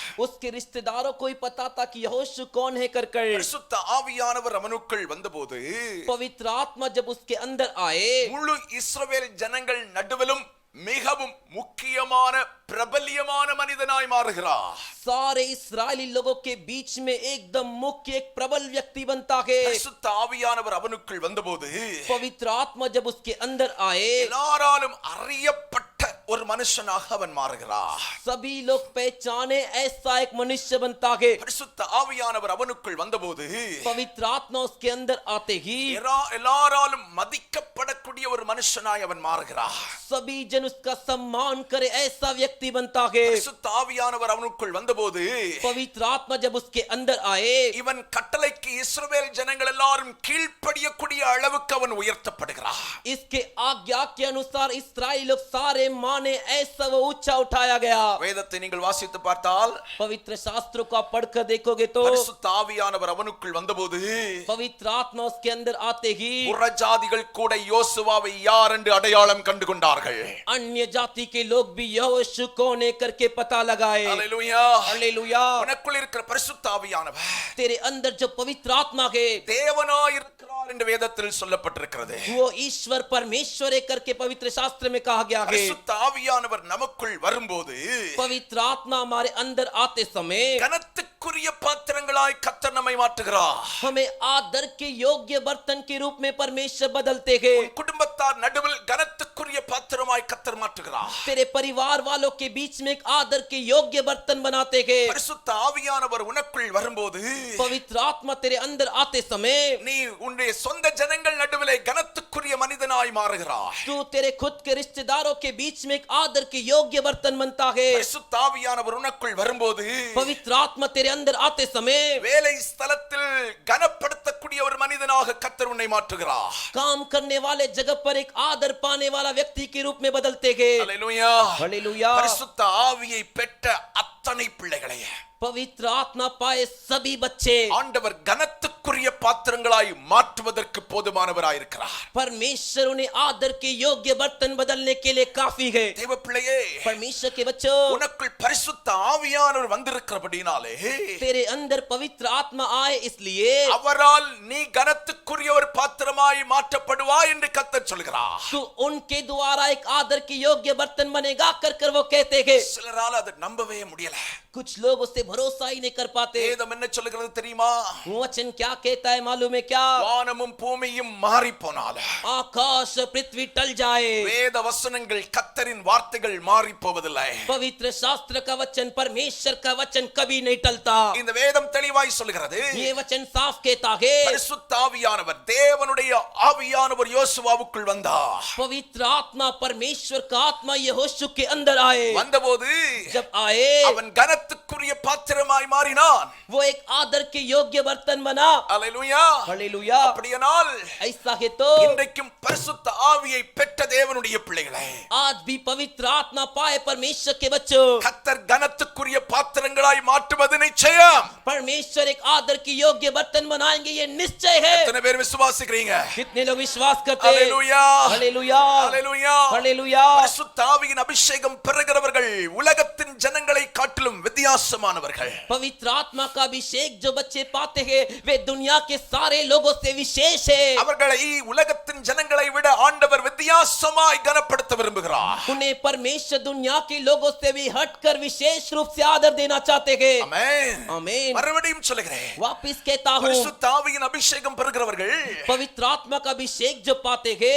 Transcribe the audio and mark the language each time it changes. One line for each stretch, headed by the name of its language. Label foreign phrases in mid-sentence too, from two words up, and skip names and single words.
Hindi: उसके रिश्तेदारों को ही पता था कि यहोशू कौन है कर
Tamil: பரிசுத்த ஆவியானவர் அவனுக்குள் வந்தபோது
Hindi: पवित्र आत्मा जब उसके अंदर आए
Tamil: முழு இஸ்ரவேல் ஜனங்கள் நடுவிலும் மிகவும் முக்கியமான பிரபல்யமான மனிதனாய் மாறுகிறார்
Hindi: सारे इस्राएली लोगों के बीच में एकदम मुख्य एक प्रबल व्यक्ति बनता है।
Tamil: பரிசுத்த ஆவியானவர் அவனுக்குள் வந்தபோது
Hindi: पवित्र आत्मा जब उसके अंदर आए
Tamil: எல்லாராலும் அறியப்பட்ட ஒரு மனுஷனாக அவன் மாறுகிறார்
Hindi: सभी लोग पहचाने ऐसा एक मनुष्य बनता है।
Tamil: பரிசுத்த ஆவியானவர் அவனுக்குள் வந்தபோது
Hindi: पवित्र आत्मा उसके अंदर आते ही
Tamil: எல்லாராலும் மதிக்கப்படக்கூடிய ஒரு மனுஷனாய் அவன் மாறுகிறார்
Hindi: सभी जन उसका सम्मान करे ऐसा व्यक्ति बनता है।
Tamil: பரிசுத்த ஆவியானவர் அவனுக்குள் வந்தபோது
Hindi: पवित्र आत्मा जब उसके अंदर आए
Tamil: இவன் கட்டளைக்கு இஸ்ரவேல் ஜனங்கள் எல்லாரும் கீழ்ப்படியக்கூடிய அளவுக்கு அவன் உயர்த்தப்படுகிறார்
Hindi: इसके आज्ञा के अनुसार इस्राएली लोग सारे माने ऐसा वो ऊंचा उठाया गया।
Tamil: வேதத்தை நீங்கள் வாசித்து பார்த்தால்
Hindi: पवित्र शास्त्रों को आप पढ़कर देखोगे तो
Tamil: பரிசுத்த ஆவியானவர் அவனுக்குள் வந்தபோது
Hindi: पवित्र आत्मा उसके अंदर आते ही
Tamil: புறஜாதிகள் கூட யோசுவாவை யார் என்று அடையாளம் கண்டு கொண்டார்கள்
Hindi: अन्य जाति के लोग भी यहोशू कौन है करके पता लगाए।
Tamil: அல்லேலூயா
Hindi: हालेलुया।
Tamil: உனக்குள் இருக்கிற பரிசுத்த ஆவியானவர்
Hindi: तेरे अंदर जो पवित्र आत्मा है
Tamil: தேவனாய் இருக்கிறார் என்று வேதத்தில் சொல்லப்பட்டிருக்கிறது
Hindi: वो ईश्वर परमेश्वर है करके पवित्र शास्त्र में कहा गया है।
Tamil: பரிசுத்த ஆவியானவர் நமக்குள் வரும்போது
Hindi: पवित्र आत्मा हमारे अंदर आते समय
Tamil: கனத்துக்குரிய பாத்திரங்களாய் கர்த்தர் நம்மை மாற்றுகிறார்
Hindi: हमें आदर के योग्य बर्तन के रूप में परमेश्वर बदलते हैं।
Tamil: குடும்பத்தார் நடுவில் கனத்துக்குரிய பாத்திரமாய் கர்த்தர் மாற்றுகிறார்
Hindi: तेरे परिवार वालों के बीच में एक आदर के योग्य बर्तन बनाते हैं।
Tamil: பரிசுத்த ஆவியானவர் உனக்குள் வரும்போது
Hindi: पवित्र आत्मा तेरे अंदर आते समय
Tamil: நீ உன்னுடைய சொந்த ஜனங்கள் நடுவிலே கனத்துக்குரிய மனிதனாய் மாறுகிறாய்
Hindi: तू तेरे खुद के रिश्तेदारों के बीच में एक आदर के योग्य बर्तन बनता है।
Tamil: பரிசுத்த ஆவியானவர் உனக்குள் வரும்போது
Hindi: पवित्र आत्मा तेरे अंदर आते समय
Tamil: வேலை ஸ்தலத்தில் கனப்படுத்தக்கூடிய ஒரு மனிதனாக கர்த்தர் உன்னை மாற்றுகிறார்
Hindi: काम करने वाले जगह पर एक आदर पाने वाला व्यक्ति के रूप में बदलते हैं।
Tamil: அல்லேலூயா
Hindi: हालेलुया।
Tamil: பரிசுத்த ஆவியை பெற்ற அத்தனை பிள்ளைகளை
Hindi: पवित्र आत्मा पाए सभी बच्चे
Tamil: ஆண்டவர் கனத்துக்குரிய பாத்திரங்களாய் மாற்றுவதற்கு போதுமானவராயிருக்கிறார்.
Hindi: परमेश्वर उन्हें आदर के योग्य बर्तन बदलने के लिए काफी है.
Tamil: தேவ பிள்ளையே,
Hindi: परमेश्वर के बच्चों,
Tamil: உனக்குள் பரிசுத்த ஆவியானவர் வந்திருக்கிறபடினாலே
Hindi: तेरे अंदर पवित्र आत्मा आए इसलिए
Tamil: அவரால் நீ கனத்துக்குரிய ஒரு பாத்திரமாய் மாற்றப்படுவாய் என்று கர்த்தர் சொல்கிறார்.
Hindi: तू उनके द्वारा एक आदर के योग्य बर्तन बनेगा कर वो कहते हैं.
Tamil: சிலரால் அதை நம்பவே முடியல.
Hindi: कुछ लोग उससे भरोसा ही नहीं कर पाते.
Tamil: வேதம் என்ன சொல்கிறது தெரியுமா?
Hindi: वचन क्या कहता है मालूम है क्या?
Tamil: வானமும் பூமியும் மாறி போனாலும்
Hindi: आकाश पृथ्वी टल जाए,
Tamil: வேத வசனங்கள் கர்த்தரின் வார்த்தைகள் மாறி போவதில்லை.
Hindi: पवित्र शास्त्र का वचन, परमेश्वर का वचन कभी नहीं टलता.
Tamil: இந்த வேதம் தெளிவாய் சொல்கிறது.
Hindi: ये वचन साफ कहता है
Tamil: பரிசுத்த ஆவியானவர், தேவனுடைய ஆவியானவர் யோசுவாவுக்குள் வந்தார்.
Hindi: पवित्र आत्मा, परमेश्वर का आत्मा यहोशू के अंदर आए.
Tamil: வந்தபோது
Hindi: जब आए
Tamil: அவன் கனத்துக்குரிய பாத்திரமாய் மாறினான்.
Hindi: वो एक आदर के योग्य बर्तन बना.
Tamil: அல்லேலூயா.
Hindi: हालेलुया.
Tamil: அப்படியானால்
Hindi: ऐसा है तो
Tamil: இன்றைக்கும் பரிசுத்த ஆவியை பெற்ற தேவனுடைய பிள்ளைகளே,
Hindi: आज भी पवित्र आत्मा पाए परमेश्वर के बच्चों,
Tamil: கர்த்தர் கனத்துக்குரிய பாத்திரங்களாய் மாற்றுவது நிச்சயம்.
Hindi: परमेश्वर एक आदर की योग्य बर्तन बनाएंगे, ये निश्चय है.
Tamil: எத்தனை பேர் விசுவாசிக்கிறீங்க?
Hindi: कितने लोग विश्वास करते हैं?
Tamil: அல்லேலூயா.
Hindi: हालेलुया.
Tamil: அல்லேலூயா.
Hindi: हालेलुया.
Tamil: பரிசுத்த ஆவியின் அபிஷேகம் பெறுகிறவர்கள் உலகத்தின் ஜனங்களை காட்டிலும் வித்தியாசமானவர்கள்.
Hindi: पवित्र आत्मा का अभिषेक जो बच्चे पाते हैं वे दुनिया के सारे लोगों से विशेष है.
Tamil: அவர்களை உலகத்தின் ஜனங்களை விட ஆண்டவர் வித்தியாசமாய் கனப்படுத்த விரும்புகிறார்.
Hindi: उन्हें परमेश्वर दुनिया के लोगों से भी हटकर विशेष रूप से आदर देना चाहते हैं.
Tamil: ஆமென்.
Hindi: आमीन.
Tamil: மறுபடியும் சொல்கிறேன்,
Hindi: वापिस कहता हूँ,
Tamil: பரிசுத்த ஆவியின் அபிஷேகம் பெறுகிறவர்கள்
Hindi: पवित्र आत्मा का अभिषेक जो पाते हैं